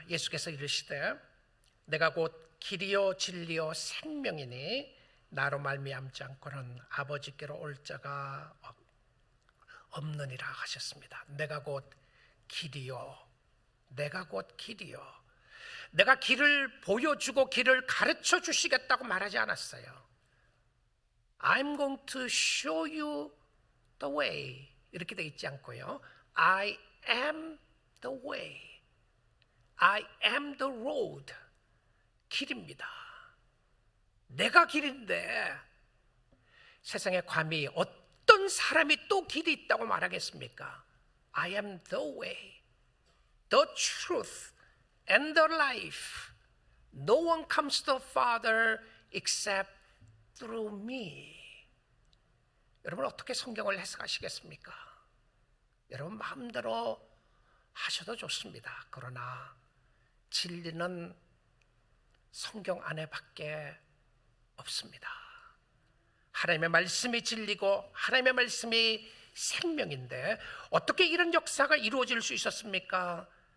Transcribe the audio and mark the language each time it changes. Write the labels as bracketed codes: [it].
[ko] 예수께서 이르시되 내가 곧 길이요 진리요 생명이니 나로 말미암지 않고는 아버지께로 올 자가 없느니라 하셨습니다. 내가 곧 길이요. 내가 곧 길이요. 내가 길을 보여주고 길을 가르쳐 주시겠다고 말하지 않았어요. [en] I'm going to show you the way [ko] 이렇게 돼 있지 않고요. [en] I am the way. I am the road. [ko] 길입니다. 내가 길인데 세상에 감히 어떤 사람이 또 길이 있다고 말하겠습니까? [en] I am the way, the truth and the life. No one comes to the Father except through me. [ko] 여러분 어떻게 성경을 해석하시겠습니까? 여러분 마음대로 하셔도 좋습니다. 그러나 진리는 성경 안에밖에 없습니다. 하나님의 말씀이 진리고 하나님의 말씀이 생명인데 어떻게 이런 역사가 이루어질 수 있었습니까?